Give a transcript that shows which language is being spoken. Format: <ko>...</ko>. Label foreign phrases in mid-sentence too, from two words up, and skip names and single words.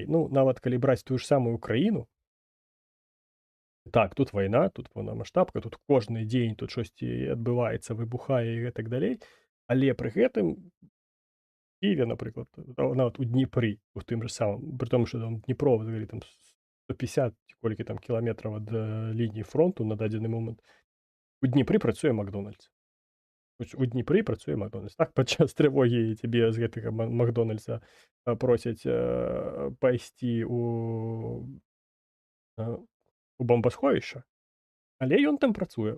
<be>Ну, нават калі браць тую ж самую краіну, так, тут вайна, тут паўнамаштабка, тут кожны дзень тут штосьці адбываецца, выбухае і гэтак далей, але пры гэтым Киеве, напрыклад, нават у Дніпры, у тым жа самым, пры тому, што там Дніпро взагалі там 150 ці колькі там кіламетраў ад, лініі фронту на дадзены момант. У Дніпры працуе "Макдональдс". Вось у Дніпры працуе "Макдональдс". Так, падчас трывогі цябе з гэтага "Макдональдса", просяць, пайсці у бомбасховішча, але ён там працуе.</be>